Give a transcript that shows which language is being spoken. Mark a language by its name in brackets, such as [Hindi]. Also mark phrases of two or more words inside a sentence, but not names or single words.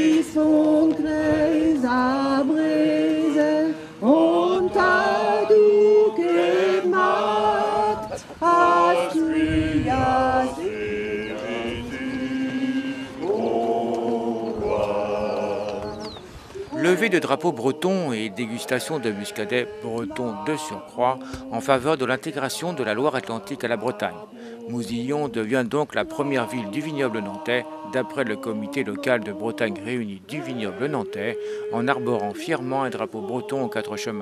[French] von Gräser Brise und da du gemacht hast du ja Levée de drapeaux bretons et dégustation de muscadet breton de surcroît en faveur de l'intégration de la Loire-Atlantique à la Bretagne. Mousillon devient donc la première ville du vignoble nantais, d'après le comité local de Bretagne réuni du vignoble nantais, en arborant fièrement un drapeau breton aux quatre chemins.